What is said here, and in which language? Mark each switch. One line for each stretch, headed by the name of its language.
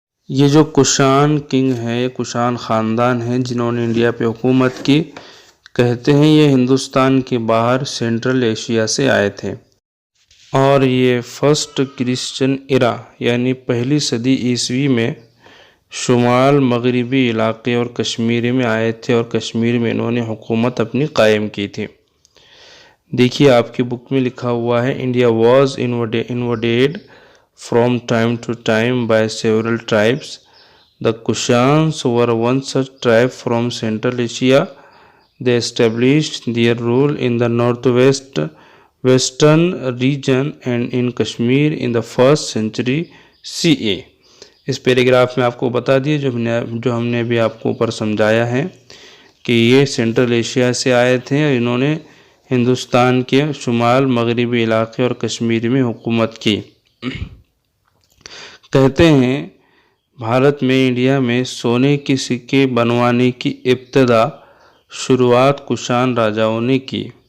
Urdu: یہ جو کشان کنگ ہے، کشان خاندان ہے جنہوں نے انڈیا پہ حکومت کی، کہتے ہیں یہ ہندوستان کے باہر سینٹرل ایشیا سے آئے تھے، اور یہ فرسٹ کرسچن ایرا یعنی پہلی صدی عیسوی میں شمال مغربی علاقے اور کشمیر میں آئے تھے، اور کشمیر میں انہوں نے حکومت اپنی قائم کی تھی. دیکھیے آپ کی بک میں لکھا ہوا ہے
English: India was invaded from time to time by several tribes. The Kushans were one such tribe from Central Asia. They established their rule in the western region and in Kashmir in the 1st century CE.
Urdu: اس paragraph میں آپ کو بتا دیے جو ہم نے بھی آپ کو اوپر سمجھایا ہے کہ یہ سینٹرل ایشیا سے آئے تھے اور انہوں نے ہندوستان کے شمال مغربی علاقے اور کشمیر میں حکومت کی. کہتے ہیں بھارت میں انڈیا میں سونے کے سکے بنوانے کی ابتدا شروعات کشان راجاؤں نے کی.